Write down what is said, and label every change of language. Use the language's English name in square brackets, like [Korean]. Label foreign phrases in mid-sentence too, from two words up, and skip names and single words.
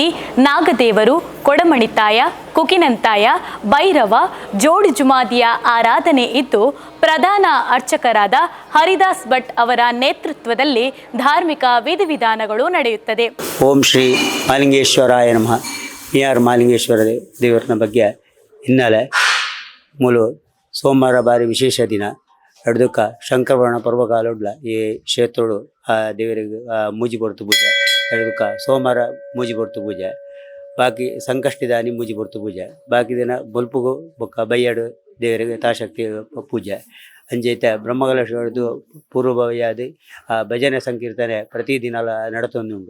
[Kannada] ನಾಗದೇವರು, ಕೊಡಮಣಿತಾಯ, ಕುಕಿನಂತಾಯ, ಭೈರವ, ಜೋಡಿಜುಮಾದಿಯ ಆರಾಧನೆ ಇದ್ದು ಪ್ರಧಾನ ಅರ್ಚಕರಾದ ಹರಿದಾಸ್ ಭಟ್ ಅವರ ನೇತೃತ್ವದಲ್ಲಿ ಧಾರ್ಮಿಕ ವಿಧಿವಿಧಾನಗಳು ನಡೆಯುತ್ತದೆ. [Sanskrit] ಓಂ ಶ್ರೀ ಮಹಾಲಿಂಗೇಶ್ವರಾಯ ನಮಃ. [Tulu] ಮಿಯಾರು ಮಹಾಲಿಂಗೇಶ್ವರ ದೇವರನ ಬಗ್ಗೆ ಹಿನ್ನೆಲೆ ಮೂಲು ಸೋಮವಾರ ಬಾರಿ ವಿಶೇಷ ದಿನ ಹಿಡ್ದಕ್ಕ ಶಂಕರವರ್ಣ ಪರ್ವಕಾಲುಡ್ಲ ಈ ಕ್ಷೇತ್ರಡು ಆ ದೇವರಿಗೆ ಮೂಜಿ ಬರ್ತು ಪೂಜೆ ಹಿಡ್ದಕ್ಕ ಸೋಮವಾರ ಮೂಜಿ ಬರ್ತು ಪೂಜೆ, ಬಾಕಿ ಸಂಕಷ್ಟಿದಾನಿ ಮೂಜಿ ಬರ್ತು ಪೂಜೆ, ಬಾಕಿ ದಿನ ಬೊಲ್ಪುಗು ಬೊಕ್ಕ ಬೈಯಾಡು ದೇವರಿಗೆ ತಾಶಕ್ತಿ ಪೂಜೆ ಅಂಜೈತೆ ಬ್ರಹ್ಮಕಲಶದ್ದು ಪೂರ್ವಭಾವಿಯಾದ ಭಜನೆ ಸಂಕೀರ್ತನೆ ಪ್ರತಿ ದಿನಾಲ ನಡತೊಂದುಂಡು.